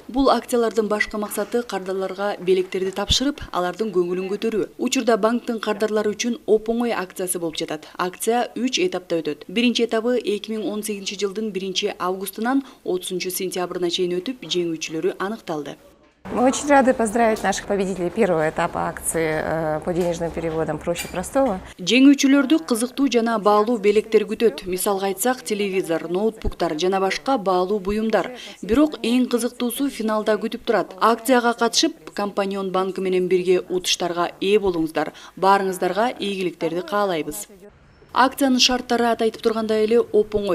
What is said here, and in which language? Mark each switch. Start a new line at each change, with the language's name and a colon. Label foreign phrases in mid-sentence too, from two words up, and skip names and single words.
Kyrgyz: Бул акциялардын башкы максаты кардарларга белектерди тапшырып, алардын көңүлүн көтөрүү. Учурда банктын кардарлары үчүн оп-оңой акциясы болуп жатат. Акция 3 этапта өтөт. Биринчи этабы 2018 жылдын 1 августунан 30 сентябрына чейин өтүп, жеңүүчүлөрү аныкталды.
Russian: Мы очень рады поздравить наших победителей первого этапа акции по денежным переводам «Проще простого».
Kyrgyz: Жеңүүчүлөрдү кызыктуу жана баалуу белектер күтөт. Мисалга айтсак, телевизор, ноутбуктар жана башка баалуу буюмдар. Бирок эң кызыктуусу финалда күтүп турат. Акцияга катышып, Компаньон банкы менен бирге утуштарга ээ болуңуздар. Баарыңыздарга ийгиликтерди каалайбыз. Акциянын шарттары аты айтып тургандай эле оп-оңой.